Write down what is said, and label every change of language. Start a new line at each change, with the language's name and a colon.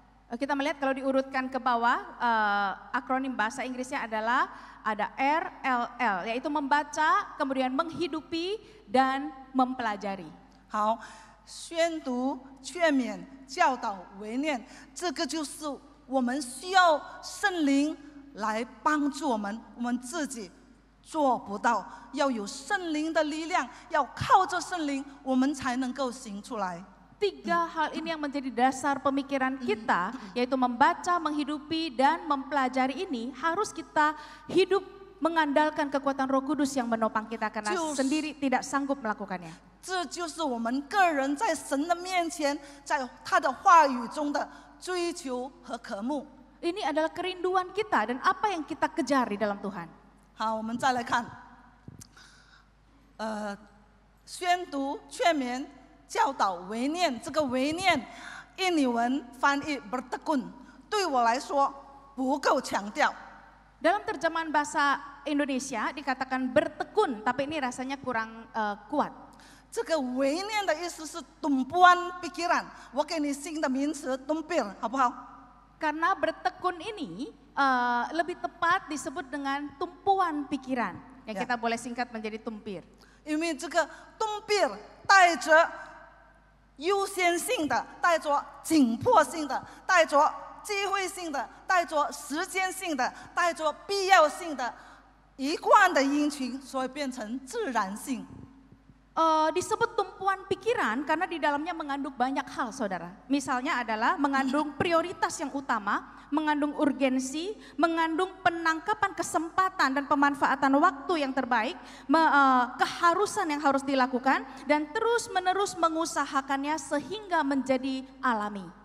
Indonesian: Kita melihat kalau diurutkan ke bawah, akronim bahasa Inggrisnya adalah ada RLL, yaitu membaca, kemudian menghidupi, dan mempelajari.
Chinese: 好，宣读、劝勉、教导、为念，这个就是我们需要圣灵来帮助我们，我们自己做不到，要有圣灵的力量，要靠着圣灵，我们才能够行出来。
Indonesian: Tiga hal ini yang menjadi dasar pemikiran kita, yaitu membaca, menghidupi, dan mempelajari ini harus kita hidup mengandalkan kekuatan Roh Kudus yang menopang kita karena sendiri tidak sanggup melakukannya.
Chinese: 这就是我们个人在神的面前，在他的话语中的追求和渴慕。
Indonesian: Ini adalah kerinduan kita dan apa yang kita kejar di dalam Tuhan.
Chinese: 好，我们再来看，宣读、劝勉、教导、为念，这个为念，印尼文翻译 bertekun， 对我来说不够强调。
Indonesian: Dalam terjemahan bahasa Indonesia dikatakan bertekun, tapi ini rasanya kurang kuat.
Chinese: 这个为念的意思是
Indonesian: tumpuan pikiran，
Chinese: 我给你新的名词 tumpir， 好不好？
Indonesian: Karena bertekun ini lebih tepat disebut dengan tumpuan pikiran, yang kita boleh singkat menjadi tumpir.
Chinese: 因为这个 tumpir 带着优先性的，带着紧迫性的，带着机会性的，带着时间性的，带着必要性的，一贯的因群，所以变成自然性。
Indonesian: Disebut tumpuan pikiran karena di dalamnya mengandung banyak hal, saudara. Misalnya adalah mengandung prioritas yang utama, mengandung urgensi, mengandung penangkapan kesempatan dan pemanfaatan waktu yang terbaik, keharusan yang harus dilakukan, dan terus-menerus mengusahakannya sehingga menjadi alami.